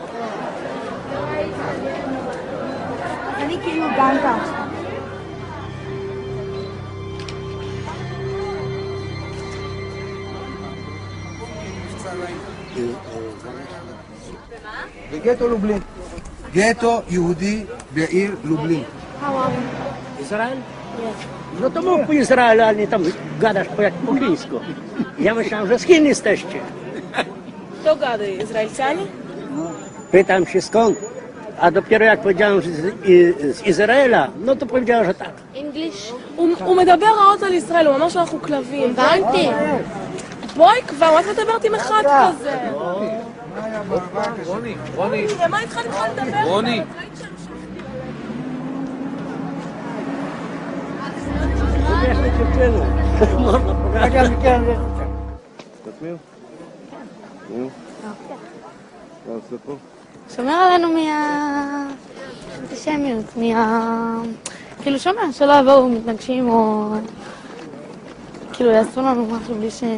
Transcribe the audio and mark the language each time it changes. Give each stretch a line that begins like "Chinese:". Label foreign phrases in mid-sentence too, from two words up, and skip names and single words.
Hebrew: אני כאילו דנקה. בגטו לובלין. גטו יהודי בעיר לובלין.
Polish: Izrael? No to mów po Izraelu, a nie tam gadasz po chińsku. Ja myślałem, że z Chin jesteście. Kto gada? Izraelczanie? Pytam się skąd, a dopiero jak powiedziałem, że z Izraela, no to powiedziała, że tak. English?
Hebrew: הוא מדבר רעות על ישראל, הוא אמר שאנחנו כלבים. הבנתי. בואי כבר, מה את מדברת עם אחד כזה? רוני. מה איתך נתחיל לדבר? רוני. שומר עלינו מהאנטישמיות, כאילו שומר, שלא יבואו מתנגשים או כאילו יעשו לנו משהו בלי ש...